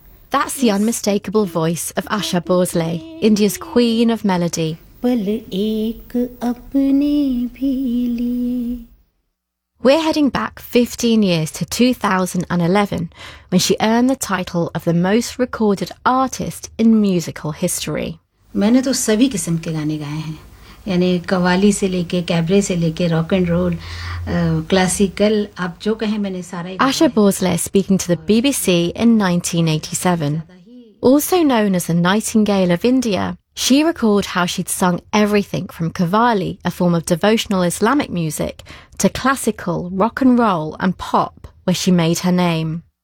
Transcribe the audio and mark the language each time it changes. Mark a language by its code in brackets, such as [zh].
[en] That's the unmistakable voice of Asha Bhosle, India's Queen of Melody. We're heading back 15 years to 2011, when she earned the title of the most recorded artist in musical history. [hi] मैंने तो सभी किस्म के गाने गाए हैं, यानी कवाली से लेके कैबरे से लेके रॉक एंड रोल, क्लासिकल, आप जो कहें मैंने सारे गाए। [en] Asha Bhosle speaking to the BBC in 1987, also known as the Nightingale of India. She recalled how she'd sung everything from Kavali, a form of devotional Islamic music, to classical, rock and roll and pop, where she made her name.